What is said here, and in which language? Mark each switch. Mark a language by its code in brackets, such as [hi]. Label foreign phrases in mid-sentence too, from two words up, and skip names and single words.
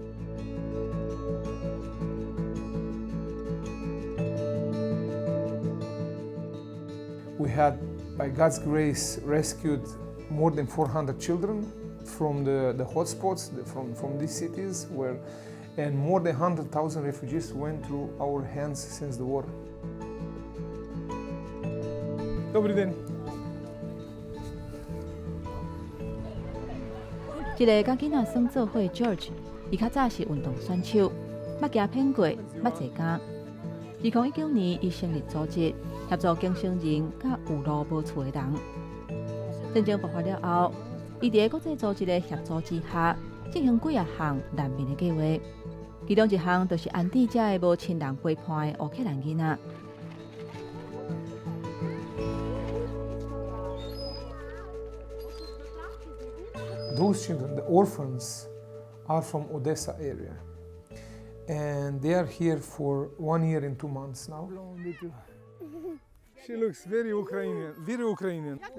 [en] We had, by God's grace, rescued more than 400 children from the hotspots, from these cities, and more than 100,000 refugees went through our hands since the war. [uk] Добрий день. [nan] 一个甲囡仔耍做伙 George， 伊较早是运动选手，捌行偏过，捌坐监。2019年，伊成立组织，协助经生人甲有路无厝的人。战争爆发了后，伊伫国际组织的协助之下，进行几项难民的计划，其中一项就是安置这个无亲人陪伴的乌克兰囡仔。 [en] Those children, the orphans, are from Odessa area, and they are here for 1 year and 2 months now. She looks very Ukrainian, very Ukrainian.